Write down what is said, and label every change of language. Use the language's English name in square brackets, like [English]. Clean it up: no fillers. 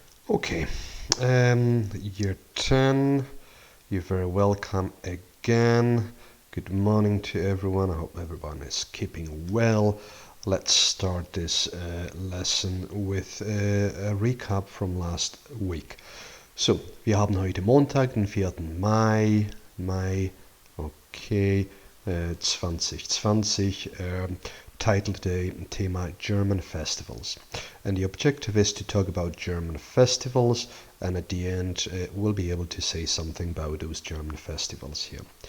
[English] Okay, year 10, you're very welcome again. Good morning to everyone. I hope everyone is keeping well. Let's start this lesson with a recap from last week. [German] So, wir haben heute Montag, den 4. [English] Mai, okay, 2020, title today, Thema German festivals. And the objective is to talk about German festivals, and at the end we'll be able to say something about those German festivals here.